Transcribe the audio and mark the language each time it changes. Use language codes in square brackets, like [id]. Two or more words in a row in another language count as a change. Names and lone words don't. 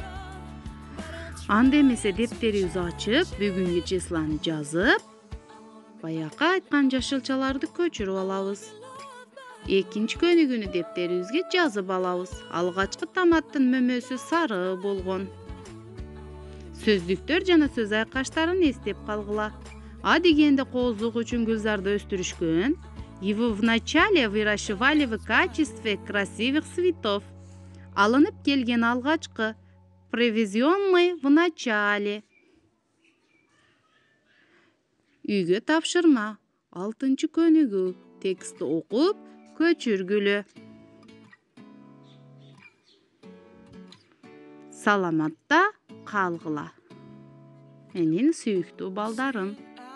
[ky] Анда эмесе дептерибизди ачып, бүгүнкү числаны жазып, баякы айткан жашылчаларды көчүрүп алабыз. Экинчи көнүгүнү дептерибизге жазып алабыз. Алгачкы томаттын мөмөсү сары болгон. Сөздүктөр жана сөз айкаштарын эстеп калгыла. А дегенде кооздук үчүн гүлзарды өстүрүшкөн. [ru] Его вначале выращивали в качестве красивых цветов. [ky] Алынып келген алгачкы. [ru] Привезенный в начале. [ky] Үйгө тапшырма. 6 көнүгүү. Текстти окуп, көчүргүлө. Саламатта калгыла. Менин сүйүктүү балдарым.